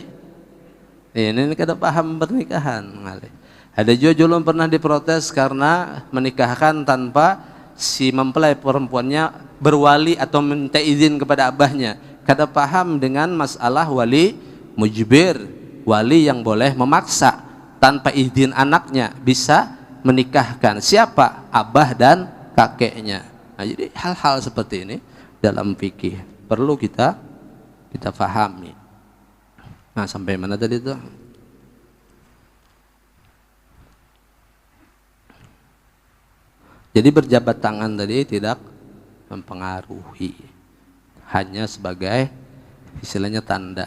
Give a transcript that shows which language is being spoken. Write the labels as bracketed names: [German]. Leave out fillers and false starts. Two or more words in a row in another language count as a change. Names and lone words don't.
[Indonesian] Ini kada paham pernikahan. Ada juga ulun pernah diprotes karena menikahkan tanpa si mempelai perempuannya berwali atau minta izin kepada abahnya. Kada paham dengan masalah wali mujbir, wali yang boleh memaksa tanpa izin anaknya bisa menikahkan siapa? Abah dan kakeknya. Nah, jadi hal-hal seperti ini dalam fikih perlu kita fahami. Nah, sampai mana tadi itu? Jadi berjabat tangan tadi tidak mempengaruhi, hanya sebagai istilahnya tanda.